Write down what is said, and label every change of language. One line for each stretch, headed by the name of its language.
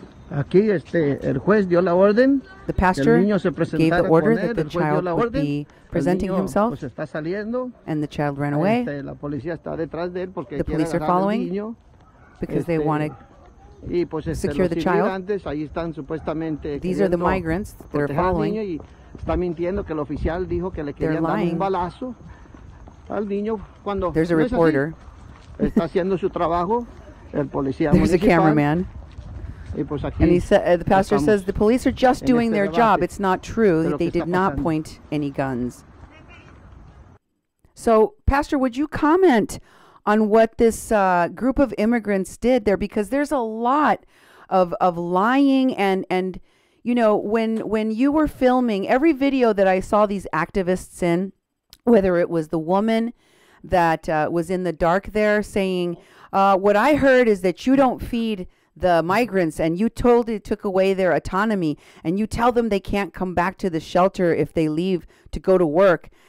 Spanish: Aquí el juez dio la orden.
English: The pastor gave the order that the child would be presenting himself, and the child ran away.
Spanish: La policía está detrás de él porque
English: the police are following because they want to secure the child.
Spanish: Ahí están supuestamente
English: These are the migrants that are following.
Spanish: Está mintiendo que el oficial dijo que le querían dar un balazo al niño cuando
English: there's a reporter.
Spanish: Está haciendo su trabajo. El policía
English: there's a cameraman. And he said, the pastor says the police are just doing their job. It's not true. They did not point any guns. So, Pastor, would you comment on what this group of immigrants did there? Because there's a lot of lying and you know, when you were filming every video that I saw these activists in, whether it was the woman that was in the dark there saying, what I heard is that you don't feed the migrants and you totally took away their autonomy and you tell them they can't come back to the shelter if they leave to go to work.